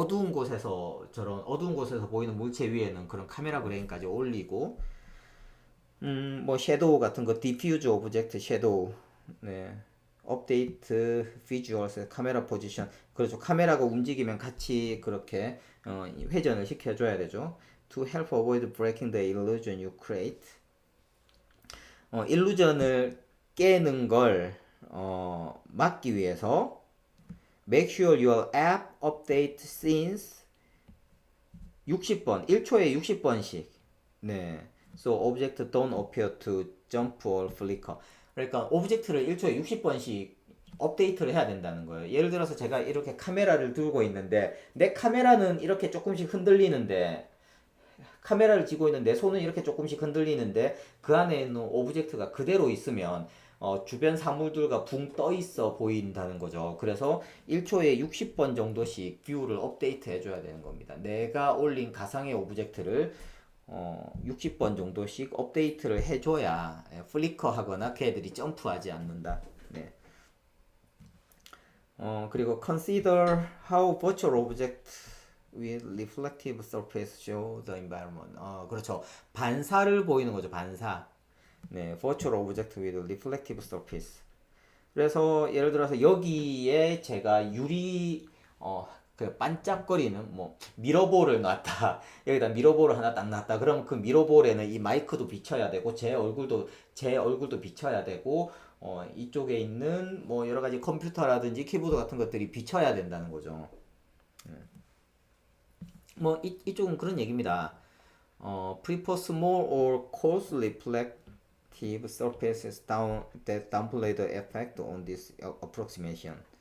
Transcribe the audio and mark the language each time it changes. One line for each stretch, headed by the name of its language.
Korean: 어두운 곳에서 저런 어두운 곳에서 보이는 물체 위에는 그런 카메라 그레인까지 올리고 뭐 섀도우 같은 거 디퓨즈 오브젝트 섀도우 네.
English: 업데이트 비주얼스 카메라 포지션 그렇죠.
Korean: 카메라가 움직이면 같이 그렇게 회전을 시켜줘야 되죠.
English: To help avoid breaking the illusion you create
Korean: 일루전을 깨는 걸 막기 위해서
English: make sure your app update scenes
Korean: 60번 1초에 60번씩 네.
English: So object don't appear to jump or flicker
Korean: 그러니까 오브젝트를 1초에 60번씩 업데이트를 해야 된다는 거예요. 예를 들어서 제가 이렇게 카메라를 들고 있는데 내 카메라는 이렇게 조금씩 흔들리는데 카메라를 쥐고 있는 내 손은 이렇게 조금씩 흔들리는데 그 안에 있는 오브젝트가 그대로 있으면 주변 사물들과 붕 떠 있어 보인다는 거죠. 그래서 1초에 60번 정도씩 뷰를 업데이트 해줘야 되는 겁니다. 내가 올린 가상의 오브젝트를 60번 정도씩 업데이트를 해줘야 플리커 하거나 걔들이 점프하지 않는다. 네.
English: 그리고 consider how virtual object with reflective surface show the environment.
Korean: 그렇죠. 반사를 보이는 거죠. 반사. 네,
English: virtual object with reflective surface.
Korean: 그래서 예를 들어서 여기에 제가 유리 그 반짝거리는 뭐 미러볼을 놨다 여기다 미러볼을 하나 딱 놨다 그럼 그 미러볼에는 이 마이크도 비춰야 되고 제 얼굴도 비춰야 되고 이쪽에 있는 뭐 여러 가지 컴퓨터라든지 키보드 같은 것들이 비춰야 된다는 거죠. 뭐 이쪽은 그런 얘기입니다.
English: prefer small or coarse reflective surfaces that downplay the effect on this approximation.